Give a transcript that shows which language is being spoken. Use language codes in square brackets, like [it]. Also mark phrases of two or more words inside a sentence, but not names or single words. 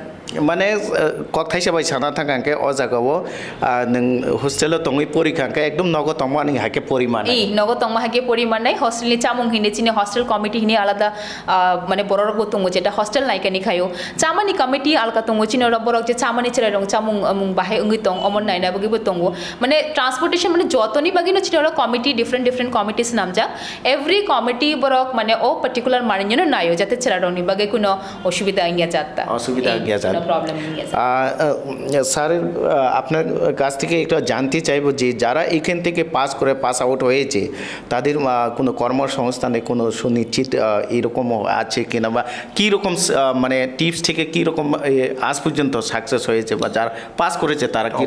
[trp] mane kok thaisa bai sana thangangke o jaga bo nung hostel tongoi porikangke ekdom nogo tongma ni hake poriman ei nogo tongma hake poriman nai hostel ni chamung hine chini hostel committee hine alada mane boror go tongo jeta hostel naika ni khayo chamani committee alka tongo chini ro borok je chamani chera rong chamung amung bahe ungi tong amon naina bagi bo tongo mane transportation mane jotoni bagi no chini ro committee [en] different committees [trp] namja [en] every committee [trp] borok mane o particular marinyo nayo jate chera rong ni bagi kuno অসুবিধা ইয়া যাতা [en] no problem [bn] স্যার আপনার কাছ থেকে একটু জানতে চাইবো যে যারা এখান থেকে পাস করে [en] pass out [bn] হয়েছে তাদের কোনো কর্মসংস্থানে কোনো সুনিশ্চিত এরকম আছে কিনা বা কি রকম মানে টিপস থেকে কি রকম আজ পর্যন্ত সাকসেস হয়েছে বা যারা পাস করেছে তারা কি রকম